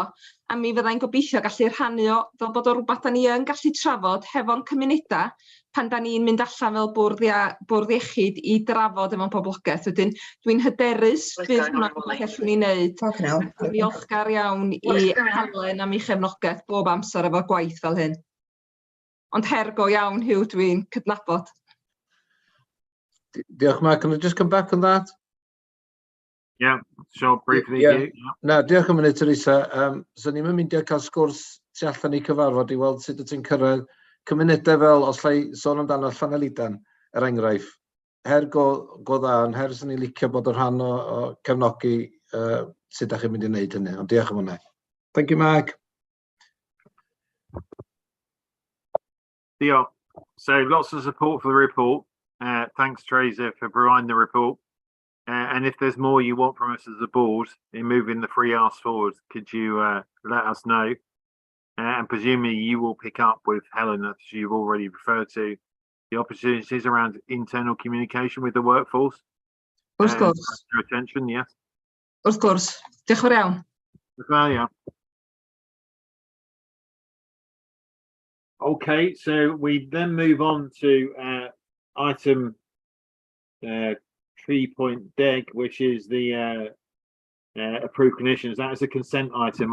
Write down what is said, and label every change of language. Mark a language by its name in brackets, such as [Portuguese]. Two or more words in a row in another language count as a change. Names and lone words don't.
[Welsh] A mi fyddai'n gobeithio gallu rhannu o fel bod o rhywbeth da ni yn gallu trafod hefo'n cymunedau pan da ni'n mynd allan fel bwrdd iechyd i drafod efo'n poblogaeth. Wedyn, dwi'n hyderus bydd hwnna'n rhywbeth allwn ni wneud. Dwi'n ddiolchgar iawn i Helen am ei chefnogaeth bob amser efo'r gwaith fel hyn. ond her go iawn Hugh dwi'n cydnabod. Diolch, Mark. [English] Can I just come back on that? Yeah, sure, briefly. Yeah. Hugh, yeah. [Welsh] Na, diolch am hynny, Teresa. So ni'n mynd i cael sgwrs tu allan i cyfarfod i weld sut ydych chi'n cyrraedd cymunedau fel, os llai sôn amdano Llanelidan, enghraifft. Her go dda, yn her sy'n ni'n licio bod yn rhan o cefnogi sut ydych chi'n mynd i wneud hynny. Ond diolch am hynny. [English] Thank you, Mark. Yeah, so lots of support for the report. Thanks, Teresa, for providing the report. And if there's more you want from us as a board in moving the free ask forward, could you let us know? And presumably you will pick up with Helen, as you've already referred to, the opportunities around internal communication with the workforce. [Welsh] Wrth gwrs. [English] Your attention, yes. [Welsh] Wrth gwrs. Diolch yn fawr iawn. [English] Well, yeah. Okay, so we then move on to item 3.deg, which is the approved conditions. That is a consent item.